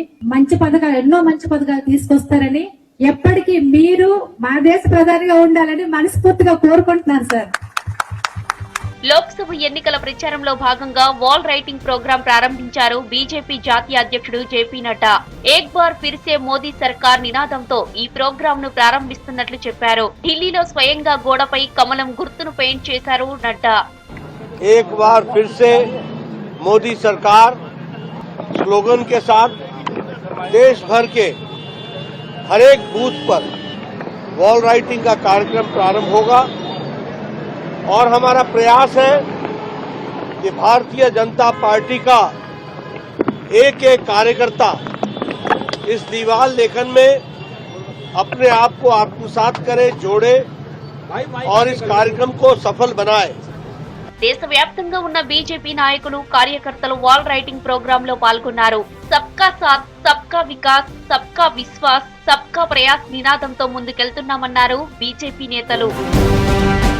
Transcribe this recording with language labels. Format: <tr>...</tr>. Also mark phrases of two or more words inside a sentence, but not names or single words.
<te>మంచి పథకాలు, ఎన్నో మంచి పథకాలు తీసుకొస్తారని, ఎప్పటికీ మీరు మా దేశ ప్రధానిగా ఉండాలని మనస్ఫూర్తిగా కోరుకుంటున్నాను సార్. లోక్సభ ఎన్నికల ప్రచారంలో భాగంగా</te> <en>wall writing program</en> <te>ప్రారంభించారు బీజేపీ జాతీయ అధ్యక్షుడు జేపీ నడ్డా.</te> <hi>एक बार फिर से मोदी सरकार</hi> <te>నినాదంతో ఈ ప్రోగ్రాం ను ప్రారంభిస్తున్నట్లు చెప్పారు. ఢిల్లీలో స్వయంగా గోడపై కమలం గుర్తును పెయింట్ చేశారు నడ్డా.</te> <hi>एक बार फिर से मोदी सरकार स्लोगन के साथ देश भर के हर एक बूथ पर</hi> <en>wall writing</en> <hi>का कार्यक्रम प्रारंभ होगा और हमारा प्रयास है कि भारतीय जनता पार्टी का एक एक कार्यकर्ता इस दीवार लेखन में अपने आप को आत्मसात करे, जोड़े और इस कार्यक्रम को सफल बनाए।</hi> <te>దేశవ్యాప్తంగా ఉన్న బీజేపీ నాయకులు, కార్యకర్తలు</te> <en>wall writing program</en> <te>లో పాల్గొన్నారు.</te> <hi>सबका साथ, सबका विकास, सबका विश्वास, सबका प्रयास</hi> <te>నినాదంతో ముందుకెళ్తున్నామన్నారు బీజేపీ నేతలు.</te>